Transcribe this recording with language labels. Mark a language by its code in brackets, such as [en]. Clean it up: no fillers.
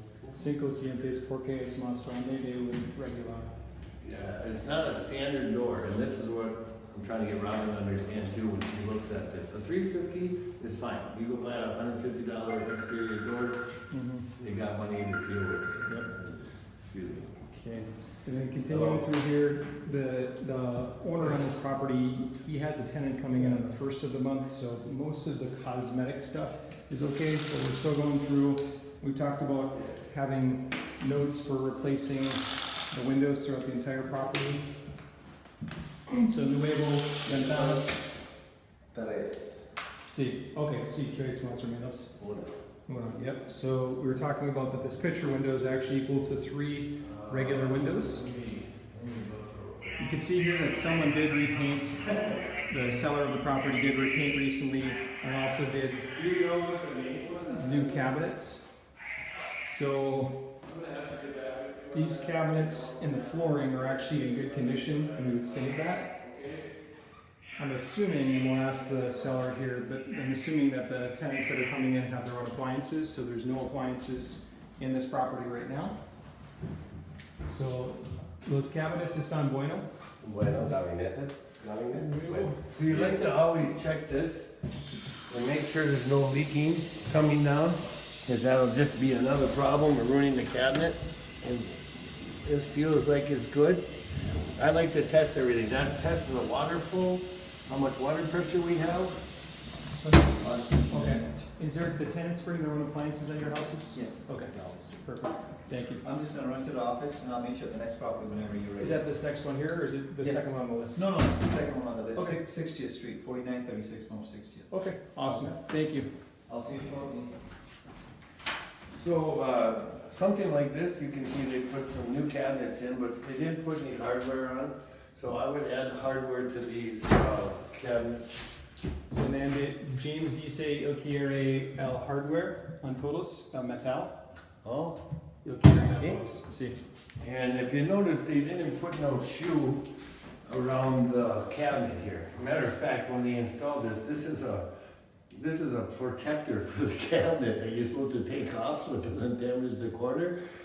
[es] Cinco cientos porque es más grande de un regular. [en] Yeah, it's not a standard door, and this is what I'm trying to get Robin to understand too when she looks at this. A $350 is fine. You go buy a $150 exterior door, they got money to deal with. Yep. Excuse me. Okay. And then continuing through here, the owner on this property, he has a tenant coming in on the first of the month, so most of the cosmetic stuff is okay, but we're still going through. We've talked about having notes for replacing the windows throughout the entire property. [es] So nuevo ventanas. Tres. Sí, okay, sí, tres más o menos. Uno. [en] Yep, so we were talking about that this picture window is actually equal to 3 regular windows. You can see here that someone did repaint, the seller of the property did repaint recently and also did new cabinets. So these cabinets in the flooring are actually in good condition and we would save that. I'm assuming, and we'll ask the seller here, but I'm assuming that the tenants that are coming in have their own appliances, so there's no appliances in this property right now. [es] So los cabinets están bueno. Buenos gabinetes. Bueno. [en] So you like to always check this and make sure there's no leaking coming down, because that'll just be another problem of ruining the cabinet. And this feels like it's good. I like to test everything. That tests the water flow, how much water pressure we have. Okay. Is there the tenants bring their own appliances at your houses? Yes. Okay. Perfect. Thank you. I'm just gonna run to the office and I'll meet you at the next property whenever you're ready. Is that this next one here, or is it the Yes. second one on the list? No, it's the second one on the list. Okay. 60th Street, 4936 North 60th. Okay, awesome. Thank you. I'll see you shortly. So something like this, you can see they put some new cabinets in, but they didn't put any hardware on. So I would add hardware to these cabinets. [es] So Nande, James dice él quiere el hardware on todos, metal. Oh. Él quiere todos. Sí. [en] And if you notice, they didn't put no shoe around the cabinet here. Matter of fact, when they installed this, this is a protector for the cabinet that you're supposed to take off so it doesn't damage the corner.